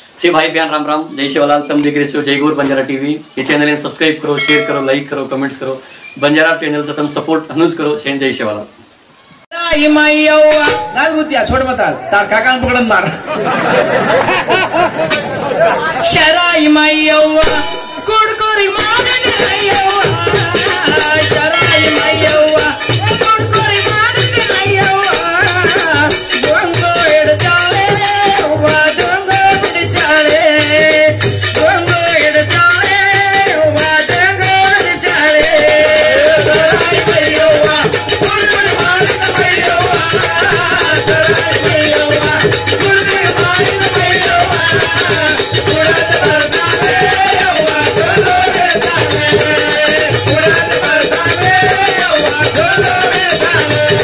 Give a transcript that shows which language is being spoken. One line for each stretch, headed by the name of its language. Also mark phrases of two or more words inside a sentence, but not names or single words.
Hindi: से भाई प्यार राम राम, जय शिवलाल। तुम देख रहे हो जय गौर बंजारा टीवी। ये चैनल है सब्सक्राइब करो, शेयर करो, लाइक करो, कमेंट्स करो। बंजारा चैनल से तुम सपोर्ट हनुज करो।
Lambadi: शेन जय शिवलाल। छोड़ बता तार काका पकड़न मार शराई मायव्वा कुडकुरी मारन आयव्वा शराई मायव्वा कुडकुरी मारन आयव्वा दोंगो एड चाले वा दोंगो एड चाले दोंगो एड चाले वा दोंगो एड चाले शराई मायव्वा कुडकुरी मारन आयव्वा शराई मायव्वा कुडकुरी मारन आयव्वा उड़त बरसावे वा गोलो बेसावे उड़त बरसावे वा गोलो बेसावे